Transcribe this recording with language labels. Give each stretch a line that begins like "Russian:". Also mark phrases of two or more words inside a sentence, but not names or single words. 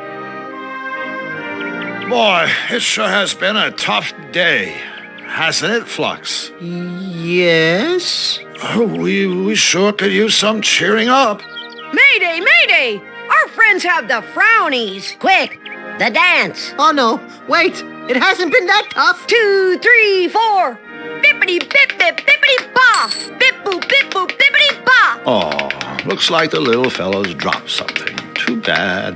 English: Boy, it sure has been a tough day, hasn't it, Flux? Yes. Oh, we sure could use some cheering up. Mayday, mayday! Our friends have the frownies. Quick, the dance. Oh, no. Wait, it hasn't been that tough. 2, 3, 4. Bippity bip bip bippity ba. Bip boop bippity ba. Oh, looks like the little fellow's dropped something. Too bad.